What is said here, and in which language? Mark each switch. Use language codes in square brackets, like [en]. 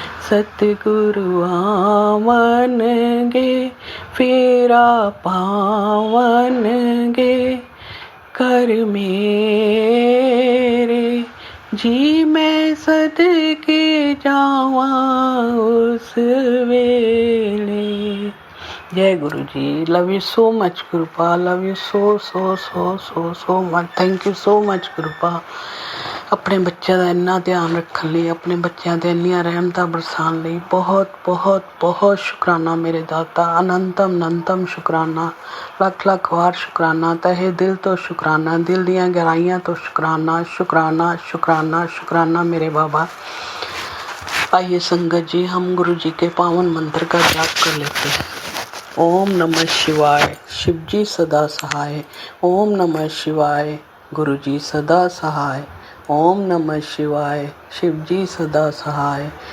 [pa] सतगुरु आवन गे, फेरा पावन गे, कर मेरे जी मैं सदके जावा उस वेले। [hi] जय गुरु जी। [en] Love you so much गुरुपा, love you so much. Thank you so much गुरुपा। [pa] ਆਪਣੇ ਬੱਚਿਆਂ ਦਾ ਇੰਨਾ ਧਿਆਨ ਰੱਖਣ ਲਈ, ਆਪਣੇ ਬੱਚਿਆਂ 'ਤੇ ਇੰਨੀਆਂ ਰਹਿਮਤਾਂ ਬਰਸਾਉਣ ਲਈ ਬਹੁਤ ਬਹੁਤ ਬਹੁਤ ਸ਼ੁਕਰਾਨਾ ਮੇਰੇ ਦਾਤਾ। ਅਨੰਤਮ ਅਨੰਤਮ ਸ਼ੁਕਰਾਨਾ, ਲੱਖ ਲੱਖ ਵਾਰ ਸ਼ੁਕਰਾਨਾ, ਤਹਿ ਦਿਲ ਤੋਂ ਸ਼ੁਕਰਾਨਾ, ਦਿਲ ਦੀਆਂ ਗਹਿਰਾਈਆਂ ਤੋਂ ਸ਼ੁਕਰਾਨਾ ਸ਼ੁਕਰਾਨਾ ਸ਼ੁਕਰਾਨਾ ਸ਼ੁਕਰਾਨਾ [hi] मेरे बाबा। आइए संगत जी हम गुरु जी के पावन मंत्र का जाप कर लेते हैं। ओम नमः शिवाय, शिव जी सदा सहाय। ओम नमः शिवाय, गुरु जी सदा सहाय। ओम नमः शिवाय। शिव जी सदा सहाय।